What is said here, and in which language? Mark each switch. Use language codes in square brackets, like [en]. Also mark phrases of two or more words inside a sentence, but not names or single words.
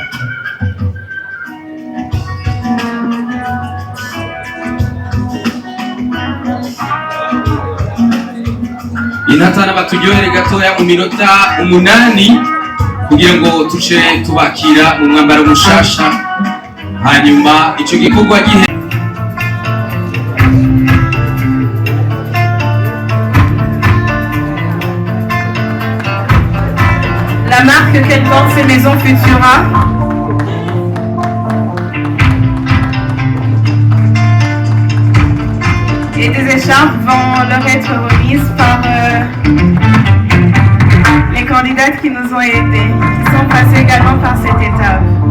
[rn] Intatana batujyohere gatoya mu minota 8 kugira ngo tuce tubakira mu mwambaro mushasha, hanyuma ico gikorwa gihe. [fr] La marque qu'elle porte, c'est Maison Futura. Et des écharpes vont leur être remises par les candidates qui nous ont aidés, qui sont passés également par cette étape.